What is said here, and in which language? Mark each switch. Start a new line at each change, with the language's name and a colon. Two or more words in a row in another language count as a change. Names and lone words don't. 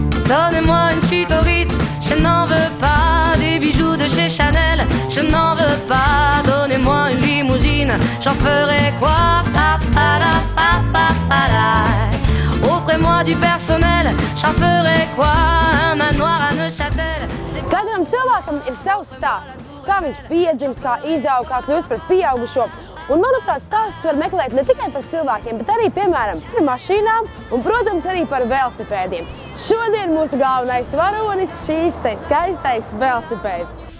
French: Donnez-moi une suite au Ritz, je n'en veux pas. Des bijoux de chez Chanel, je n'en veux pas. Donnez-moi une limousine, j'en ferai quoi? Offrez-moi du personnel, j'en ferai quoi? Un manoir à Neuchâtel.
Latvian: Katram cilvēkam ir savs stāsts, kā viņš piedzimst, kā izaug, kā kļūst par pieaugušo. Un, manuprāt, stāstus var meklēt ne tikai par cilvēkiem, bet arī, piemēram, par mašīnām un, protams, arī par velosipēdiem. Šodien mūsu galvenais varonis šīs te skaistais velosipēds.